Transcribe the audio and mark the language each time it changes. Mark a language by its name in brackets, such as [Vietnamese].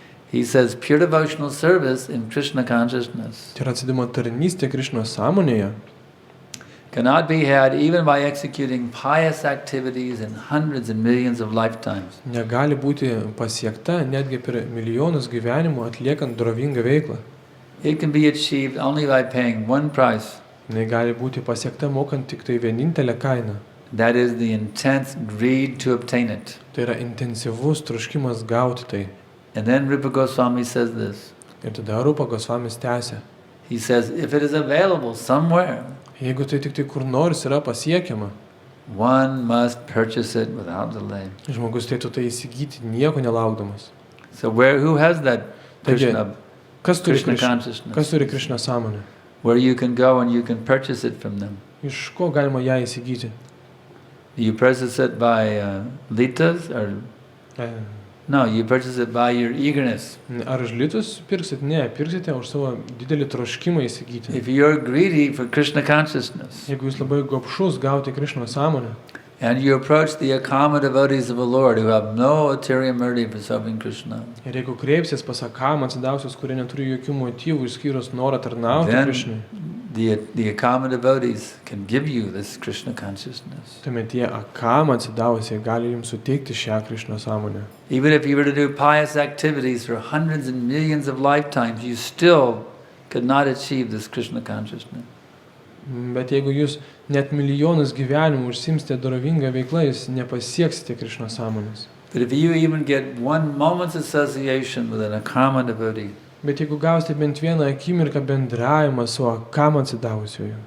[English] He says pure devotional service in Krishna consciousness [Lithuanian] Tai yra atsidimo tarnystė Krišnos sąmonėje. [English] cannot be had even by executing pious activities in hundreds and millions of lifetimes. [Lithuanian] Negali būti pasiekta netgi per milijonus gyvenimų atliekant drovingą veiklą. [English] It can be achieved only by paying one price. [Lithuanian] Jinai gali būti pasiekta mokant tik tai vienintelę kainą. [English] That is the intense greed to obtain it. [Lithuanian] Tai yra intensyvus troškimas gauti tai. [English] And then Rupa Goswami says this. [Lithuanian] Ir tada Rupa Gosvamis tęsia. [English] He says, if it is available somewhere, [Lithuanian] Jeigu tai tik tai kur nors yra pasiekiama, [English] one must purchase it without delay. [Lithuanian] žmogus turėtų tai įsigyti nieko nelaukdamas. [English] So who has that [Lithuanian] Taigi, [English] Krishna [Lithuanian] kas turi [English] consciousness? [Lithuanian] Krishna sąmonę? [English] Where you can go and you can purchase it from them. [Lithuanian] Iš ko galima ją įsigyti? [English] You purchase it by litas or no, you purchase it by your eagerness. [Lithuanian] Ar už litus pirksit? Ne, pirksite už savo didelį troškimą įsigyti. [English] If you're greedy for Krishna consciousness, [Lithuanian] Jeigu jūs labai gobšus gauti Krishna sąmonę, [English] and you approach the Akama devotees of the Lord who have no ulterior motive for serving Krishna, [Lithuanian] ir jeigu kreipsies pas Akamą atsidavusius, kurie neturi jokių motyvų išskyrus norą tarnauti Krishnai, [English] the Akama devotees can give you this Krishna consciousness. [Lithuanian] tuomet tie Akamą atsidavusiai gali jums suteikti šią Krishna sąmonę. [English] Even if you were to do pious activities for hundreds and millions of lifetimes, you still could not achieve this Krishna consciousness. [Lithuanian] Bet jeigu jūs net milijonus gyvenimų užsimsite dorovingą veiklą, jūs nepasieksite Krishna sąmonės. [English] But if you even get one moment's association with an Akama devotee, [Lithuanian] Bet jeigu gausite bent vieną akimirką bendravimą su Akamą atsidavusiuoju,